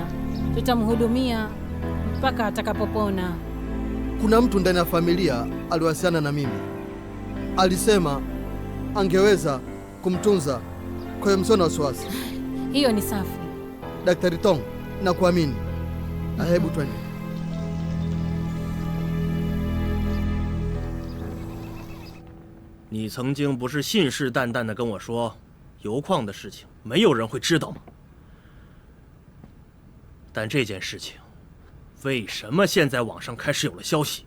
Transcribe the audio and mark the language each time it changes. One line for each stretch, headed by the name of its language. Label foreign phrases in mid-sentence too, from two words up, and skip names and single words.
Swahili: Tutamhudumia mpaka atakapopona. Kuna mtu ndani ya familia aliwasiliana na mimi, alisema angeweza kumtunza, kwa hiyo msio na wasiwasi. Hiyo ni safi. Daktari Tong, nakuamini. Hebu twende.
Chinese: 你曾经不是信誓旦旦地跟我说，油矿的事情没有人会知道吗？但这件事情，为什么现在网上开始有了消息？